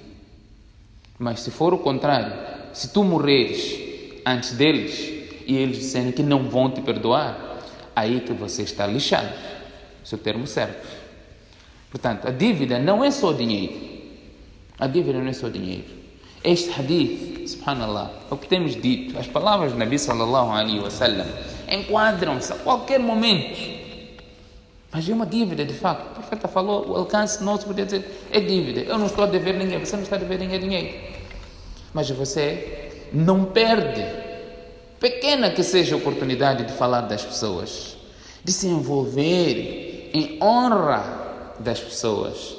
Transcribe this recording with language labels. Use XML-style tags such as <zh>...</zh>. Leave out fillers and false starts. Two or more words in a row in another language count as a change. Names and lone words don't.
<pt>Mas se for o contrário, se tu morreres antes deles e eles disserem que não vão te perdoar, aí que você está lixado. Esse é o termo certo. Portanto, a dívida não é só dinheiro. A dívida não é só dinheiro. Este hadith, subhanallah, é o que temos dito. As palavras do Nabi</pt> <ar>صلى الله عليه وسلم</ar> <pt>enquadram-se a qualquer momento. Mas é uma dívida, de facto. O profeta falou, o alcance nosso podia dizer, é dívida. Eu não estou a dever ninguém, você não está a dever ninguém dinheiro. Mas você não perde, pequena que seja a oportunidade de falar das pessoas, de se envolver em honra das pessoas.</pt>